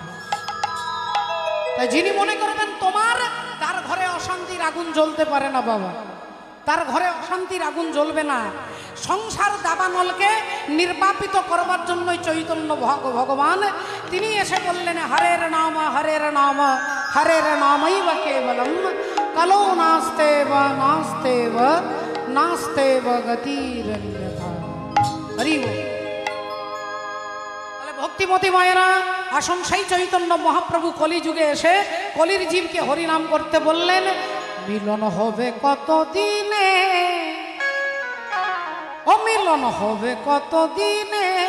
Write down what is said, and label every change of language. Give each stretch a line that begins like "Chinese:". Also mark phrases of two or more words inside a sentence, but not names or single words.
Bangla: তাই যিনি মনে করবেন তোমার, তার ঘরে অশান্তির আগুন জ্বলতে পারে না বাবা, তার ঘরে অশান্তির আগুন জ্বলবে না। সংসার দাবানলকে নির্বাপিত করবার জন্যই চৈতন্য ভগবান তিনি এসে বললেন
Sanskrit: হরের নাম হরের নাম হরের নামৈব কেবলম কলো নাস্তেব নাস্তেব নাস্তেব গতিরন্যথা।
Bangla: হরি বল। তাহলে ভক্তিমতী মায়েরা আসুন, সেই চৈতন্য মহাপ্রভু কলিযুগে এসে কলির জীবকে হরিনাম করতে বললেন। মিলন হবে কত দিনে, ও মিলন হবে কত দিনে।